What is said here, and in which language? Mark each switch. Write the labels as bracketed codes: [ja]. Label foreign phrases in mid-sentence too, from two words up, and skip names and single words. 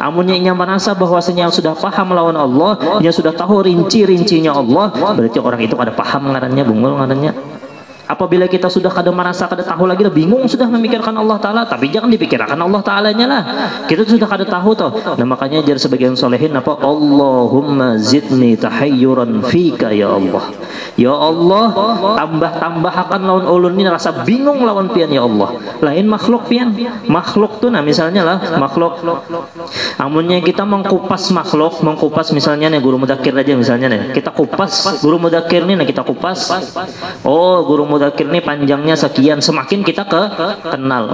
[bjn] Amunnya inya merasa bahwasanya sudah paham lawan Allah, yang sudah tahu rinci-rincinya Allah, berarti orang itu kada paham ngarannya, bungul ngarannya. Apabila kita sudah kada merasa, kada tahu lagi, bingung sudah memikirkan Allah Ta'ala, tapi jangan dipikirkan Allah Ta'alanya lah. Kita sudah kada tahu toh. Nah makanya jar sebagian solehin apa? [ar] اللهم زدني تحيرا فيك يا الله. يا الله, [bjn] tambah-tambahkan lawan ulun ini rasa bingung lawan pian [ar] يا الله. [bjn] Lain makhluk pian. Makhluk tuh nah misalnya lah, makhluk. Amunnya kita mengkupas makhluk, mengkupas misalnya nih guru mudakir aja misalnya nih. Kita kupas guru mudakir nih, nah kita kupas. Oh, guru mudakir nih panjangnya sekian, semakin kita kenal.